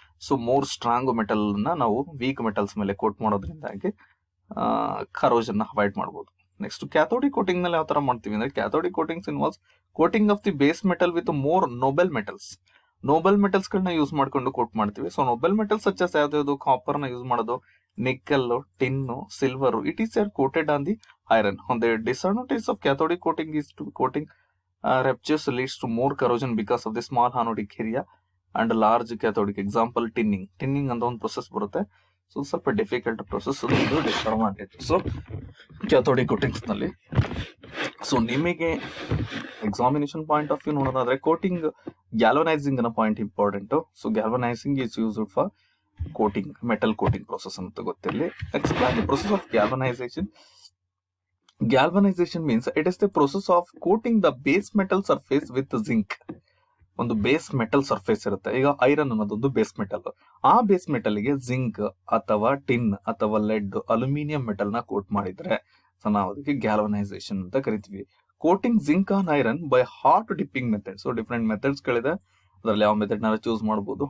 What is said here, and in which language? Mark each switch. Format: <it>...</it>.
<kn>So more strong metal ನ ನಾವು weak metals ಮೇಲೆ ಕೋಟ್ ಮಾಡೋದ್ರಿಂದಾಗಿ ಕರೋಷನ್ ಅವಾಯ್ಡ್ ಮಾಡಬಹುದು.</kn> <en>next cathodic coating</en> <kn>ನಲ್ಲಿ ಯಾವ ತರ ಮಾಡ್ತೀವಿ ಅಂದ್ರೆ,</kn> <en>Cathodic coatings involves coating of the base metal with more noble metals.</en> <kn>Nobel metals ಗಳನ್ನ ಯೂಸ್ ಮಾಡ್ಕೊಂಡು ಕೋಟ್ ಮಾಡ್ತೀವಿ. ಸೊ ನೋಬೆಲ್ ಮೆಟಲ್ಸ್ ಸಚ್ ಯಾವ್ದು, ಕಾಪರ್ ನ ಯೂಸ್ ಮಾಡೋದು, nickel, tin, silver.</kn> <en>It is are coated on the iron. On the disadvantage of cathodic coating is to coating ruptures leads to more corrosion because of the small anodic area and large cathodic. Example tinning</en> <kn>ಅಂತ ಒಂದು process ಬರುತ್ತೆ. So ಸ್ವಲ್ಪ difficult process disadvantage so cathodic coatings ನಲ್ಲಿ. So ನಿಮಗೆ examination point of view ನೋಡೋದಾದ್ರೆ coating galvanising ಅನ್ನೋ point important.</kn> <en>so galvanizing is used for coating, metal coating process</en> <kn>ಅಂತ ಗೊತ್ತಿರಲಿ.</kn> <en>Explain the process of galvanization. Galvanization means it is the process of coating the base metal surface with zinc.</en> <kn>ಒಂದು base metal surface ಇರುತ್ತೆ. ಈಗ iron ಅನ್ನೋದೊಂದು base metal. ಆ base metal ಗೆ zinc ಅಥವಾ tin ಅಥವಾ ಲೆಡ್, ಅಲ್ಯೂಮಿನಿಯಂ ಮೆಟಲ್ ನ coat ಮಾಡಿದ್ರೆ ಸೊ ನಾವು ಅದಕ್ಕೆ ಗ್ಯಾಲ್ವನೈಸೇಷನ್ ಅಂತ ಕರಿತೀವಿ.</kn> <en>Coating zinc on iron by hot dipping method. So different methods ಗಳಿದೆ,</en> <kn>ಅದರಲ್ಲಿ ಯಾವ ಮೆಥಡ್ ನಾರು ಚೂಸ್ ಮಾಡಬಹುದು.</kn>